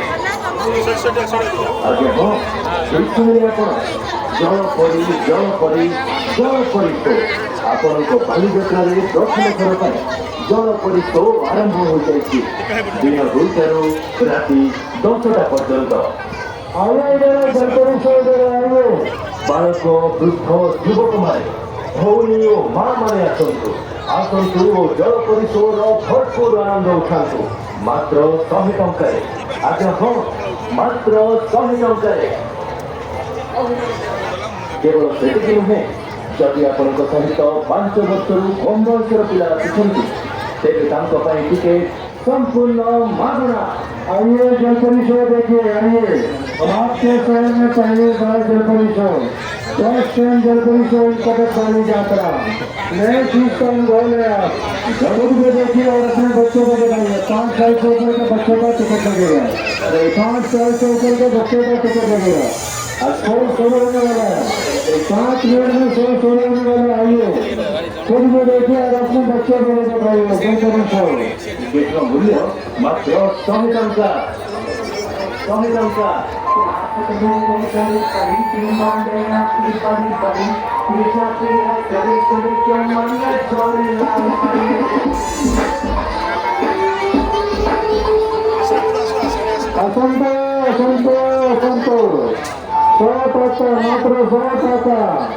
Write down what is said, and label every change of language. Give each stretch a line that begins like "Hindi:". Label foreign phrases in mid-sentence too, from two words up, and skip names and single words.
Odia: ଆଜ୍ଞା ହଁ, ଠିକ୍ ଶୁଣିଲେ ଆପଣ। ଜଳ ପରିଶୋଧ ଆପଣଙ୍କ ବାଲିଯାତ୍ରାରେ ପ୍ରଥମ ଥର ପାଇଁ ଜଳ ପରିଶୋଧ ଆରମ୍ଭ ହୋଇଯାଇଛି। ଦିନ 2ଟାରୁ ରାତି 10ଟା ପର୍ଯ୍ୟନ୍ତ।
Hindi: आइए इधर जल परिशोध आइए।
Odia: ବାଳକ ବୃଦ୍ଧ ଯୁବକମାନେ ଭଉଣୀ ଓ ମା ମାନେ ଆସନ୍ତୁ ଓ ଜଳ ପରିଶୋଧର ଭରପୁର ଆନନ୍ଦ ଉଠାନ୍ତୁ। ମାତ୍ର 100 ଟଙ୍କାରେ। ଆଜ୍ଞା ହଁ, ମାତ୍ର 100 ଟଙ୍କାରେ। କେବଳ ସେତିକି ନୁହେଁ, ଯଦି ଆପଣଙ୍କ ସହିତ 5 ବର୍ଷରୁ କମ୍ ବୟସର ପିଲା ଆସୁଛନ୍ତି ତେବେ ତାଙ୍କ ପାଇଁ ଟିକେ ସମ୍ପୂର୍ଣ୍ଣ ମାଗଣା।
Hindi: आइए जल परिशोध देखिए। आइए आपके शहर में पहली बार जल परिशोध,
English: first time
Hindi: जल परिशोध कटक बाली यात्रा। नए चीज का अनुभव है। आप खुद भी देखिए और अपने बच्चों को दिखाइए। 5 साल से ऊपर के बच्चों का टिकट लगेगा। 5 साल से ऊपर के बच्चों का टिकट लगेगा। शो शुरू होने वाला है। 5 मिनट में शो शुरू होने वाला है। आइए खुद भी देखिए और अपने बच्चों को भी दिखाइए। जल परिशोध
Odia: ଟିକେଟର ମୂଲ୍ୟ ମାତ୍ର 100 ଟଙ୍କା। 100 ଟଙ୍କା।
Hindi: डिमांड है आपकी बड़ी बड़ी
Odia: ଆସନ୍ତୁ ଆସନ୍ତୁ ଆସନ୍ତୁ 100 ଟଙ୍କା ମାତ୍ର 100 ଟଙ୍କା।